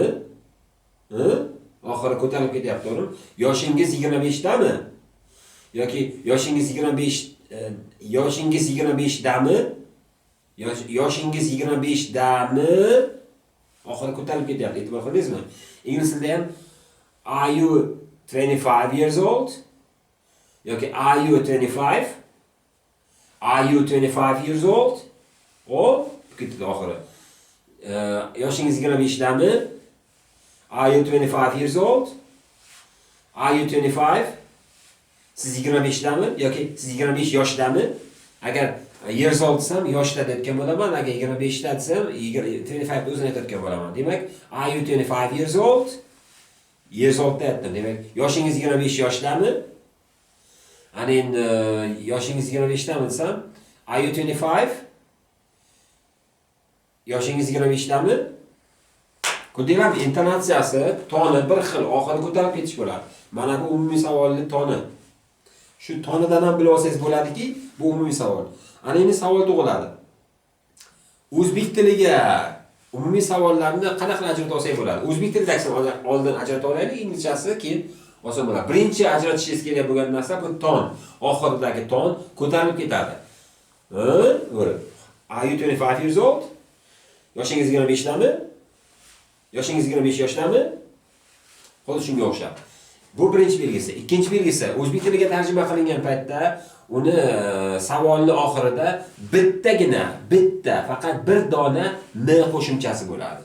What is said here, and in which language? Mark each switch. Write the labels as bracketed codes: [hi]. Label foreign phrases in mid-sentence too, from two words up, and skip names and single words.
[uz] Oxiri ko'tarilib ketyapti, to'g'rimi? Yoshingiz 25 tami? Yoki yoshingiz 25 dami? Yoshingiz 25 dami? Oxiri ko'tarilib ketyapti, e'tibor qildingizmi? Ingliz tilida ham [en] are you 25 years old? Yoki are you 25? Are you 25 years old? [uz] Ketdi oxiri. Yoshingiz 25 dami? [en] Are you 25 years old? Are you 25? [uz] Siz 25 dami yoki siz 25 yoshdami? Agar [en] years old [uz] desam yoshda aytgan bo'laman, agar 25 da desam 25 o'zini aytayotgan bo'laman. Demak, [en] are you 25 years old? Years old aytdim. [uz] Demak, yoshingiz 25 yoshdami? Ana endi yoshingiz 25 dami desam, [en] are you 25? [uz] Yoshingiz 25 dami? Ko'rdingizmi, intonatsiyasi, toni bir xil, oxiri ko'tarib ketish bo'ladi. Mana bu umumiy savolning toni. Shu tonidan ham bilib olsangiz bo'ladiki, bu umumiy savol. Ana endi savol tug'iladi. O'zbek tiliga umumiy savollarni qanaqa ajratib olsak bo'ladi? O'zbek tilidagini oldin ajratib olaylik, inglizchasi keyin oson bo'ladi. Birinchi ajratishingiz kerak bo'lgan narsa bu ton. Oxiridagi ton ko'tarilib ketadi. [en] Are you 25 years old? [uz] Yoshingiz 25 dami? Yoshingiz 25 yoshdami? Xuddi shunga o'xshab. Bu birinchi belgisi. Ikkinchi belgisi, o'zbek tiliga tarjima qilingan paytda uni savolning oxirida bitta, faqat bir dona m qo'shimchasi bo'ladi.